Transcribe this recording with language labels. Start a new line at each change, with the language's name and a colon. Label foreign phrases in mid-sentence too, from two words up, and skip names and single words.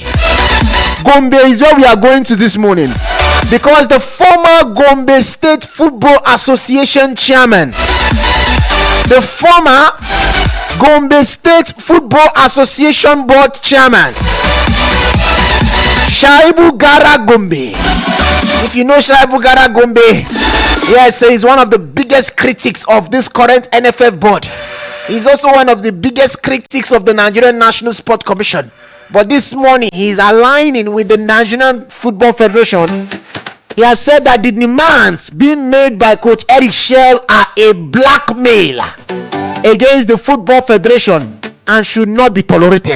English: Gombe is where we are going to this morning, because the former Gombe State Football Association chairman, the former Gombe State Football Association board chairman, Shaibu Gara Gombe. If you know Shaibu Gara Gombe, yes, he's one of the biggest critics of this current NFF board. He's also one of the biggest critics of the Nigerian National Sport Commission. But this morning, he's aligning with the Nigerian Football Federation. He has said that the demands being made by Coach Eric Shell are a blackmail against the Football Federation and should not be tolerated.